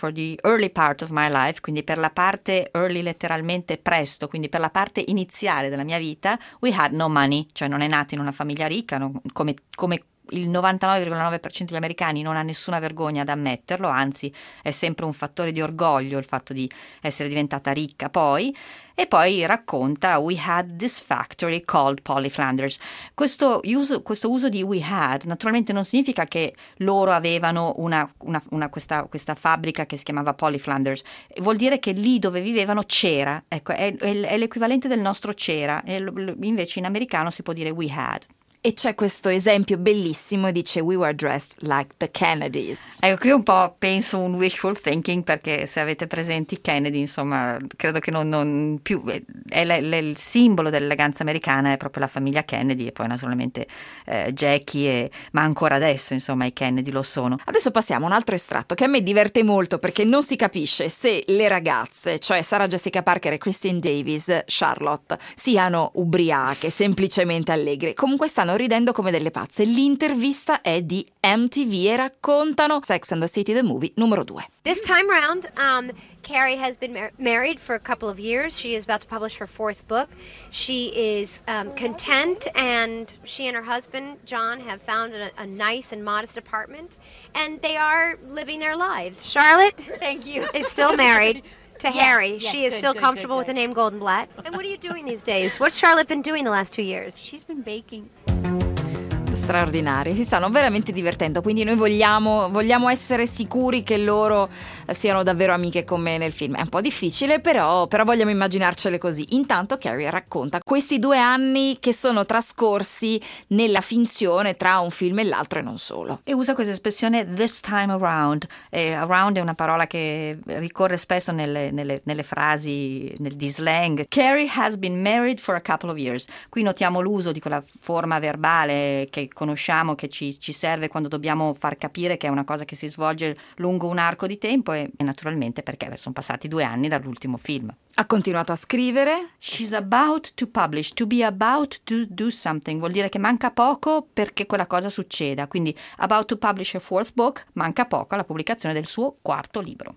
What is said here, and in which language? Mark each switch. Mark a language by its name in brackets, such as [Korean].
[English] For the early part of my life, [Italian] quindi per la parte early letteralmente presto, quindi per la parte iniziale della mia vita, [English] we had no money, [Italian] cioè non è nata in una famiglia ricca, come il 99,9% degli americani non ha nessuna vergogna ad ammetterlo, anzi è sempre un fattore di orgoglio il fatto di essere diventata ricca poi. E poi racconta: [English] we had this factory called Polly Flinders. [Italian] Questo uso di [English] we had [Italian] naturalmente non significa che loro avevano questa fabbrica che si chiamava Polly Flinders, vuol dire che lì dove vivevano c'era, ecco, è l'equivalente del nostro c'era, e invece in americano si può dire we had. E c'è questo esempio bellissimo, dice: [English] we were dressed like the Kennedys. [Italian] Ecco, qui un po' penso un wishful thinking, perché se avete presenti Kennedy, insomma, credo che non più è il simbolo dell'eleganza americana è proprio la famiglia Kennedy, e poi naturalmente Jackie, ma ancora adesso insomma i Kennedy lo sono. Adesso passiamo a un altro estratto che a me diverte molto, perché non si capisce se le ragazze, cioè Sarah Jessica Parker e Christine Davis, Charlotte, siano ubriache, semplicemente allegre. Comunque stanno stanno ridendo come delle pazze. L'intervista è di MTV e raccontano Sex and the City the Movie numero 2. [English] This time round, Carrie has been married for a couple of years. She is about to publish her fourth book. She is content, and she and her husband John have found a nice and modest apartment, and they are living their lives. Charlotte, thank you. Is still married to yes, Harry. Yes, she is good, still good, comfortable good. With the name Goldenblatt. And what are you doing these days? What's Charlotte been doing the last 2 years? She's been baking. [Italian] Straordinari, si stanno veramente divertendo, quindi noi vogliamo essere sicuri che loro siano davvero amiche come nel film. È un po' difficile, però vogliamo immaginarcele così. Intanto Carrie racconta questi 2 anni che sono trascorsi nella finzione tra un film e l'altro e non solo. E usa questa espressione [English] this time around. [Italian] Around è una parola che ricorre spesso nelle frasi, nel slang. [English] Carrie has been married for a couple of years. [Italian] Qui notiamo l'uso di quella forma verbale che conosciamo, che ci serve quando dobbiamo far capire che è una cosa che si svolge lungo un arco di tempo, e naturalmente perché sono passati 2 anni dall'ultimo film. Ha continuato a scrivere. [English] She's about to publish, to be about to do something, [Italian] vuol dire che manca poco perché quella cosa succeda, quindi [English] about to publish a fourth book, [Italian] manca poco alla pubblicazione del suo quarto libro.